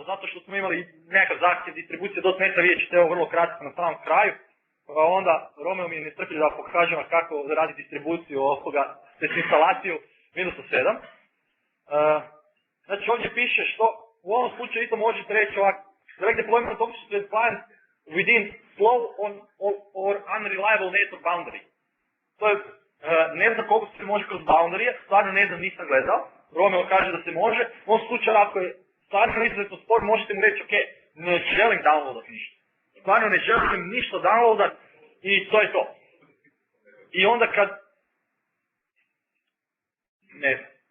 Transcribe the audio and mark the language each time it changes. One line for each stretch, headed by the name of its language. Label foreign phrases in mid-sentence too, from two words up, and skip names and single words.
Croatian: Zato što smo imali nekakav zahtjev distribucije .NET-a, vidjet ćete ovo vrlo kratko na samom kraju. Pa onda Romeo mi je nestrpljiv da pokažem kako radi distribuciju ovoga, tj. instalaciju Windowsa 7. Znači ovdje piše što u ovom slučaju isto možete reći ovako,
English: direct deployment options is defined within slow or unreliable network boundary.
Croatian: To je, ne znam koliko se može kroz boundary, stvarno ne znam, nisam gledao. Romeo kaže da se može, u ovom slučaju ako je stvarno izuzetno spor, možete mu reći ok, ne želim downloadat ništa. Stvarno ne želim ništa downloadat i to je to. I onda kad... Ne znam.